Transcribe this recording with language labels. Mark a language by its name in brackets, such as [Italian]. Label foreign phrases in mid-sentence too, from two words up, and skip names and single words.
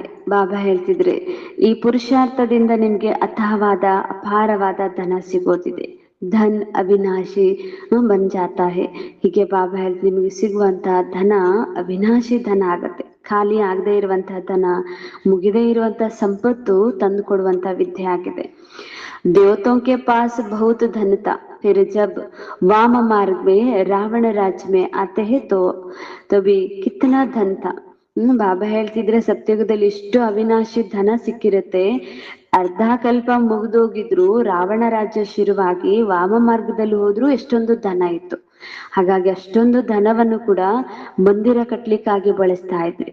[Kannada] ಬಾಬಾ ಹೇಳ್ತಿದ್ರೆ ಈ ಪುರುಷಾರ್ಥದಿಂದ ನಿಮ್ಗೆ ಅತಹವಾದ ಅಪಾರವಾದ ಧನ ಸಿಗೋದಿದೆ. [Hindi] धन अविनाशी बन जाता है. [Kannada] ಹೀಗೆ ಬಾಬಾ ಹೇಳ್ತಿ ನಿಮಗೆ ಸಿಗುವಂತಹ ಧನ ಅವಿನಾಶಿ ಧನ ಆಗತ್ತೆ. ಖಾಲಿ ಆಗದೆ ಇರುವಂತಹ ಧನ, ಮುಗಿದೇ ಇರುವಂತಹ ಸಂಪತ್ತು ತಂದು ಕೊಡುವಂತ ವಿದ್ಯೆ ಆಗಿದೆ. [Hindi] देवताओं के पास बहुत धन था, फिर जब वाम मार्ग में रावण राज्य में आते हैं तो तभी कितना धन था. [Kannada] ಬಾಬಾ ಹೇಳ್ತಿದ್ರೆ ಸತ್ಯುಗದಲ್ಲಿ ಇಷ್ಟು ಅವಿನಾಶಿ ಧನ ಸಿಕ್ಕಿರುತ್ತೆ. ಅರ್ಧ ಕಲ್ಪ ಮುಗಿದೋಗಿದ್ರು, ರಾವಣ ರಾಜ್ಯ ಶುರುವಾಗಿ ವಾಮ ಮಾರ್ಗದಲ್ಲಿ ಹೋದ್ರು ಎಷ್ಟೊಂದು ಧನ ಇತ್ತು. ಹಾಗಾಗಿ ಅಷ್ಟೊಂದು ಧನವನ್ನು ಕೂಡ ಮಂದಿರ ಕಟ್ಲಿಕ್ಕಾಗಿ ಬಳಸ್ತಾ ಇದ್ರಿ.